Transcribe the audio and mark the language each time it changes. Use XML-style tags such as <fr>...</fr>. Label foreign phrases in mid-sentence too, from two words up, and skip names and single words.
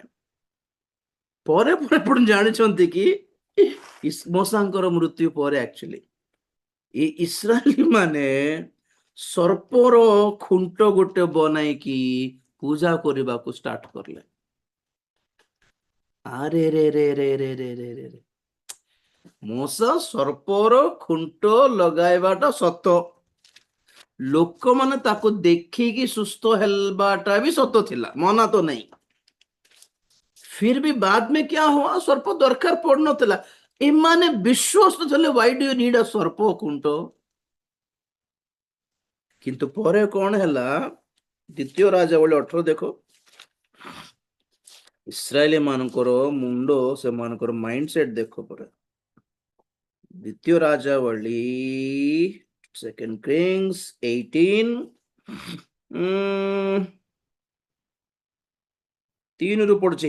<or>ପରେ ପରେ ପୁଣି ଜାଣିଛନ୍ତି କି ମୂଷାଙ୍କର ମୃତ୍ୟୁ ପରେ ଆକ୍ଚୁଆଲି ଇସ୍ରାଏଲି ମାନେ ସର୍ପର ଖୁଣ୍ଟ ଗୋଟେ ବନାଇକି ପୂଜା କରିବାକୁ ଷ୍ଟାର୍ଟ କଲେ। ଆରେ ରେ ରେ ରେ ରେ ରେ ରେ ରେ ରେ ମୂଷା ସର୍ପର ଖୁଣ୍ଟ ଲଗାଇବାଟା ସତ, ଲୋକମାନେ ତାକୁ ଦେଖିକି ସୁସ୍ଥ ହେବାଟା ବି ସତ ଥିଲା, ମନା ତ ନାହିଁ।</or> <hi>फिर भी बाद में क्या हुआ, सर्प दरकार पड़नଥିଲା।</hi> <or>ଏମାନେ ବିଶ୍ୱସ୍ତ ଥିଲେ,</or> <en>why do you need a</en> <or>ସର୍ପ ଖୁଣ୍ଟ? କିନ୍ତୁ ପରେ କଣ ହେଲା, ଦ୍ୱିତୀୟ ରାଜାବଳୀ 18 ଦେଖ, ଇସ୍ରାଏଲି ମାନଙ୍କର ମୁଣ୍ଡ, ସେମାନଙ୍କର</or> <en>mind set</en> <or>ଦେଖ। ପରେ ଦ୍ୱିତୀୟ ରାଜାବଳୀ 2 Kings 18 3 ପଡୁଛି।</or>